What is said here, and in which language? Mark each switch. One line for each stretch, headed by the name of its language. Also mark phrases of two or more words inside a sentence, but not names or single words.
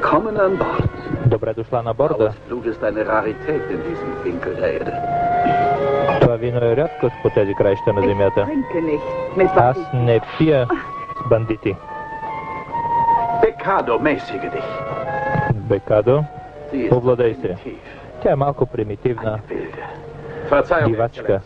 German: Willkommen an Bord.
Bulgarian: Добре дошла на борда.
German: Blaues Blut ist eine Rarität in diesem Winkel der Erde.
Bulgarian: Това вино е рядкост по тези краища на земята.
German: Trinke nicht mit
Bulgarian: Аз не пия с бандити.
German: Bekado, mäßige dich.
Bulgarian: Бекадо,
German: Sie ist
Bulgarian: овладей се.
German: primitiv,
Bulgarian: Тя е малко примитивна,
German: wilde. Verzeihung,
Bulgarian: дивачка.